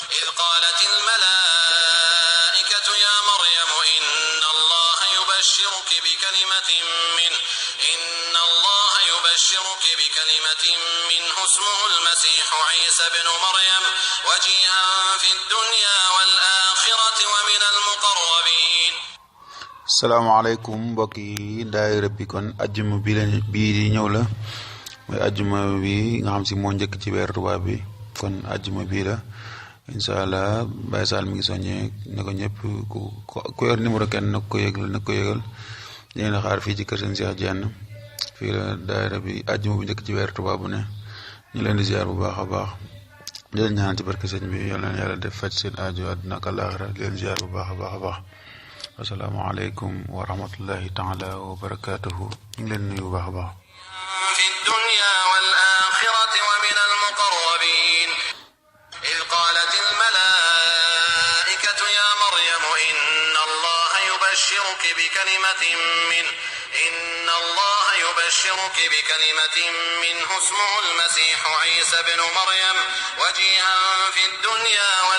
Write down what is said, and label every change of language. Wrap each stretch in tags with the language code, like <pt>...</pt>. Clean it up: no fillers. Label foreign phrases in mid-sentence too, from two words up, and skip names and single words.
<ar>إذ قالت الملائكة يا مريم إن الله يبشرك بكلمة منه اسمه المسيح عيسى بن مريم وجيها في الدنيا والآخرة ومن المقربين.</ar> <wo>salaamaaleykum mbokk yi daayira bi kon ajjuma bii di ñëw la mooy ajjuma bi nga xam si moo njëkk ci weer tubaab bi kon ajjuma bii la</wo> <ar>إن شاء الله</ar> <wo>Baye Sall mi ngi soññee na ko ñëpp ku yor numéro kenn na ko yëgal dina xaar fii ci kër seen Cheikh Diène fii la daayira bi ajjuma bu njëkk ci weer tubaab bu ne ñu leen di ziar bu baax a baax di leen ñaan ci barke sëñ bi yal na yàlla def faj seen aajo àddina ak àllaaxira di leen ziar bu baax a baax.</wo> <ar>السلام عليكم ورحمة الله تعالى وبركاته</ar> <wo>ñu ngi leen nuyu bu baax a baax.</wo> <ar>في الدنيا والآخرة ومن المقربين. إذ قالت الملائكة يا مريم إن الله يبشرك بكلمة منه اسمه المسيح عيسى بن مريم وجيها في الدنيا</ar>